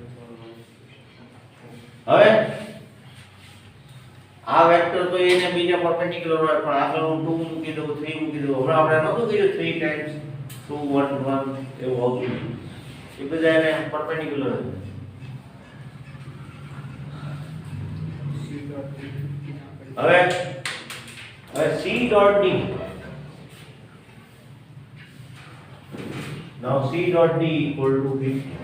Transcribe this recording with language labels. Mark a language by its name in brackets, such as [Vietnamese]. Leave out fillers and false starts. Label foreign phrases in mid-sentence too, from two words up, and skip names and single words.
[Gujarati] હવે આ વેક્ટર તો એને બીજા પરપેન્ડિક્યુલર હોય, પણ આગળ હું 2 મૂકી દઉં, 3 મૂકી દઉં. હમણાં આપણે નહોતું કીધું 3 ટાઈમ્સ 2 1 1 એવું આવતું, એ બધા એને પરપેન્ડિક્યુલર છે. હવે [English] C dot D. Now C dot D equal to 50.